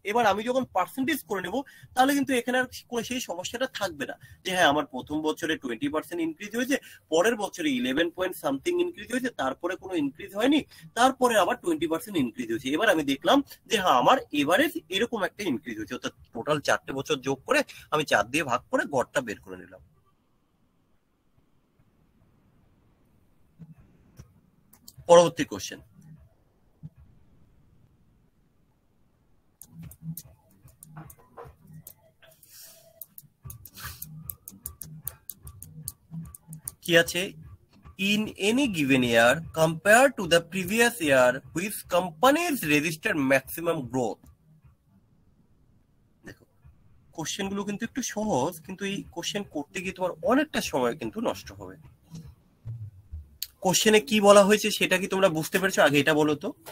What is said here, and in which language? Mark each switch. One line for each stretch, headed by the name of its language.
Bangla: এবার আমি যখন পার্সেন্টেজ করে নেব, তাহলে কিন্তু এখানে আর কোনো সেই সমস্যাটা থাকবে না যে হ্যাঁ আমার প্রথম বছরে 20% ইনক্রিজ হয়েছে, পরের বছরে 11 পয়েন্ট সামথিং ইনক্রিজ হয়েছে, তারপরে কোনো ইনক্রিজ হয়নি, তারপরে আবার 20% ইনক্রিজ হয়েছে। এবার আমি দেখলাম যে হ্যাঁ আমার এভারেজ এরকম একটা ইনক্রিজ হয়েছে, অর্থাৎ টোটাল 4টে বছর যোগ করে আমি 4 দিয়ে ভাগ করে গড়টা বের করে নিলাম। পরবর্তী কোশ্চেন, কি আছে,
English: in any given year compared to the previous year which companies register maximum growth।
Bangla: দেখো কোশ্চেন গুলো কিন্তু একটু সহজ, কিন্তু এই কোশ্চেন করতে গিয়ে তোমার অনেকটা সময় কিন্তু নষ্ট হবে। কোশ্চেনে কি বলা হয়েছে সেটা কি তোমরা বুঝতে পেরেছো? আগে এটা বলো তো।